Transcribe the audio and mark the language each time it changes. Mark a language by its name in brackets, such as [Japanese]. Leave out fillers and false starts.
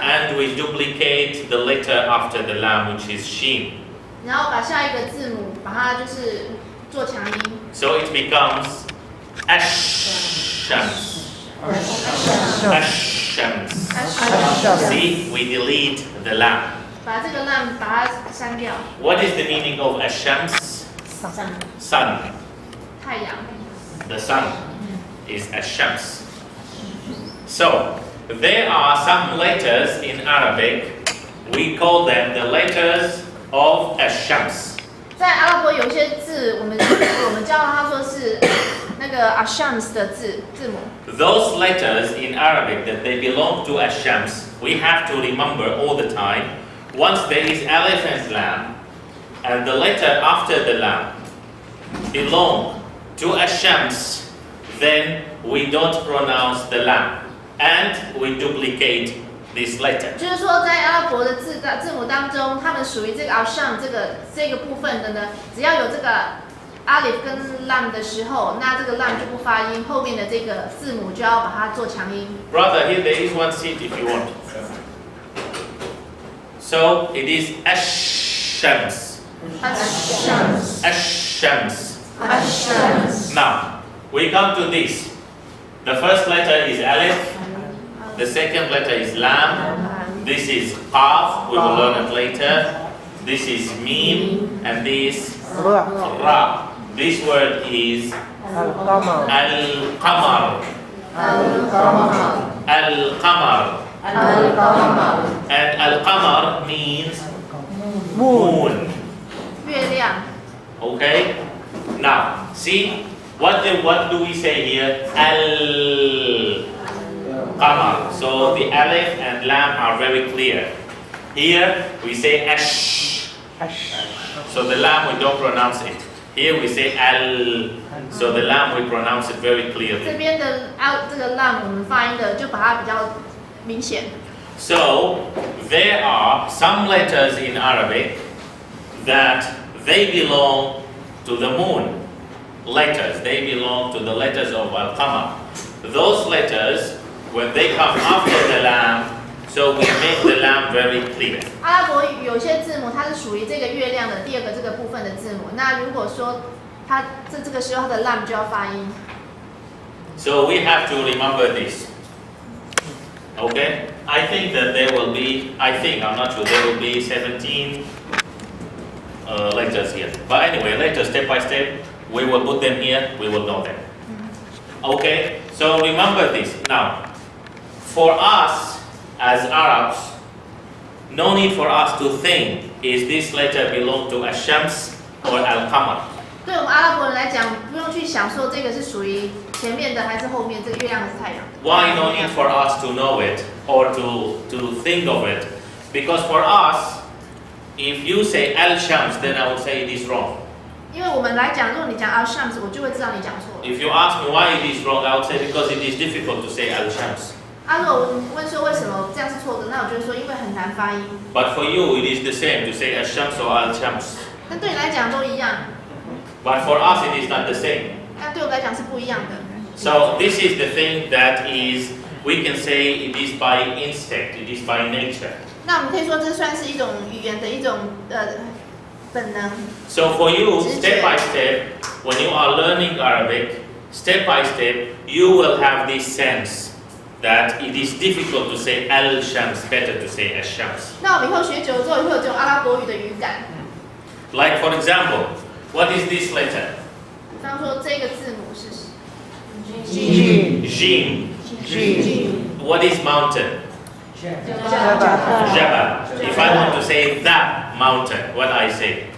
[English] And we duplicate the letter after the lam, which is sheen. [Chinese] 然后把下一个字母把它就是做强音， [English] So it becomes ash-shams. Ash-shams. See, we delete the lam. [Chinese] 把这个 lam 把它删掉， [English] What is the meaning of ash-shams? Sun. [Chinese] 太阳。 [English] The sun is ash-shams. So, there are some letters in Arabic. We call them the letters of ash-shams. [Chinese] 在阿拉伯有些字，我们叫它说是那个 ashams 的字母。 [English] Those letters in Arabic that they belong to ash-shams, we have to remember all the time. Once there is alif and lam, and the letter after the lam belong to ash-shams, then we don't pronounce the lam, and we duplicate this letter. [Chinese] 就是说，在阿拉伯的字母当中，它们属于这个 asham 这个部分的呢，只要有这个 alif 跟 lam 的时候，那这个 lam 就不发音，后面的这个字母就要把它做强音。 [English] Brother, here there is one seat if you want. So it is Ash-Shams. [Arabic] ashams [English] Ash-Shams. [Arabic] ashams [English] Now, we come to this. The first letter is Alif. The second letter is Lam. This is Qaf. We will learn it later. This is Mim. And this Ra. This word is [Arabic] القمر [English] Al-Qamar. [Arabic] القمر [English] Al-Qamar. [Arabic] القمر [English] And Al-Qamar means moon moon. [Chinese] 月亮。 [English] Okay? Now, see, what do we say here? Al-Qamar. So the Alif and Lam are very clear. Here we say Ash. So the Lam we don't pronounce it. Here we say Al. So the Lam we pronounce it very [Chinese] 这 [English] clearly. [Chinese] 边的 out 这个 lam 我们发音的就把它比较明显。 [English] So there are some letters in Arabic that they belong to the moon. Letters, they belong to the letters of Al-Qamar. Those letters, when they come after the lam, so we make the lam very clear. [Chinese] 阿拉伯语有些字母它是属于这个月亮的第二个这个部分的字母，那如果说它这个时候它的 lam 就要发音。 [English] So we have to remember this. Okay? I think that there will be, I'm not sure, there will be 17 letters here. But anyway, later, step by step, we will put them here, we will know them. Okay? So remember this. Now, for us as Arabs, no need for us to think, is this letter belong to Ash-Shams or Al-Qamar? [Chinese] 对我们阿拉伯人来讲，不用去想说这个是属于前面的还是后面，这个月亮还是太阳。 [English] Why no need for us to know it or to think of it? Because for us, if you say Al-Shams, then I would say it is wrong. [Chinese] 因为我们来讲，如果你讲 ashams， 我就会知道你讲错。 [English] If you ask me why it is wrong, I would say because it is difficult to say Al-Shams. [Chinese] 如果问说为什么这样是错的，那我就会说因为很难发音。 [English] But for you, it is the same to say Al-Shams or Al-Shams. [Chinese] 但对你来讲都一样， [English] But for us, it is not the same. [Chinese] 但对我来讲是不一样的。 [English] So this is the thing that is, we can say it is by instinct, it is by nature. [Chinese] 那我们可以说这算是一种语言的一种本能。 [English] So for you, step by step, when you are learning Arabic, step by step, you will have this sense that it is difficult to say Al-Shams, better to say Ash-Shams. [Chinese] 那我们以后学久了之后，也会有这种阿拉伯语的语感。 [English] Like for example, what is this letter? [Chinese] 比方说这个字母是 G [English] Jim. G What is mountain? [Arabic] جبل [English] Jabal. If I want to say that mountain, what I say?